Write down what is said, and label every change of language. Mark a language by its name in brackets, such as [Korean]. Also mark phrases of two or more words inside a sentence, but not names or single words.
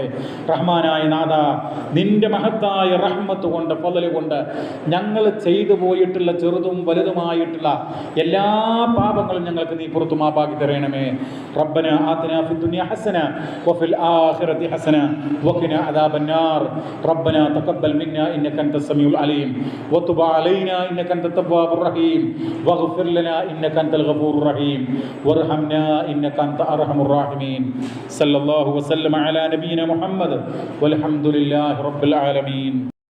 [Malayalam] റഹ്മാനായ നാഥ, നിന്റെ മഹത്തായ റഹ്മത്ത് കൊണ്ട്, ഫളല് കൊണ്ട് ഞങ്ങൾ ചെയ്തു പോയിട്ടുള്ള ചെറുതും വലുതുമായിട്ടുള്ള എല്ലാ പാപങ്ങളും ഞങ്ങൾക്ക് നീ പുറത്തു മാപ്പാക്കി തരണമേ. [Arabic] ربنا آتنا في الدنيا حسنة وفي الآخرة حسنة وقنا عذاب النار. ربنا تقبل منا إنك أنت السميع العليم وتب علينا إنك أنت التواب الرحيم واغفر لنا إنك أنت الغفور الرحيم وارحمنا إنك أنت أرحم الراحمين. صلى الله وسلم على نبينا محمد والحمد لله رب العالمين.